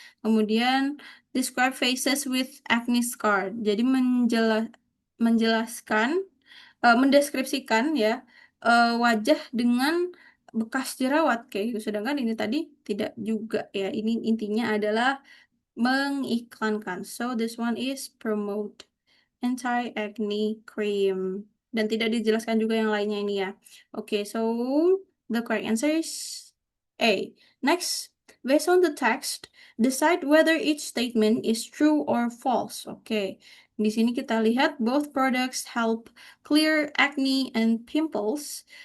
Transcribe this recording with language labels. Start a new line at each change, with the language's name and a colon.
English: Kemudian describe faces with acne scar.
Indonesian: Jadi menjelaskan, mendeskripsikan ya wajah dengan bekas jerawat kayak gitu. Sedangkan ini tadi tidak juga ya. Ini intinya adalah mengiklankan.
English: So this one is promote anti-acne cream.
Indonesian: Dan tidak dijelaskan juga yang lainnya ini ya.
English: Oke, so the correct answer is A. Next, based on the text, decide whether each statement is true or false. Oke,
Indonesian: di sini kita lihat
English: both products help clear acne and pimples.